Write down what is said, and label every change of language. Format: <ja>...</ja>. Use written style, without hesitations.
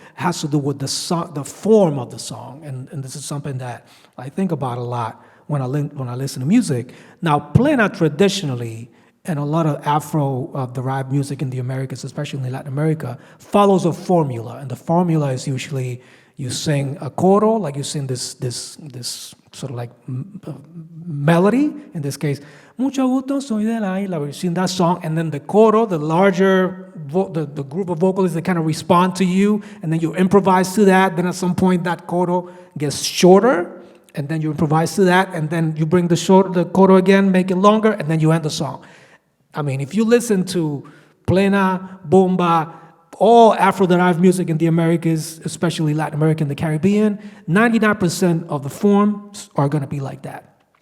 <en>has to do with the song, the form of the song, and this is something that I think about a lot when I listen to music. Now, plena traditionally, and a lot of Afro-derived music in the Americas, especially in Latin America, follows a formula, and the formula is usually you sing a coro, like you sing this sort of like melody. In this case,</en> <es>mucho gusto, soy de la isla.</es> <en>You sing that song, and then the coro, the larger, the group of vocalists that kind of respond to you, and then you improvise to that. Then at some point, that coro gets shorter, and then you improvise to that, and then you bring the coro again, make it longer, and then you end the song. I mean, if you listen to plena, bomba, all Afro-derived music in the Americas, especially Latin America and the Caribbean, 99% of the forms are going to be like that.</en>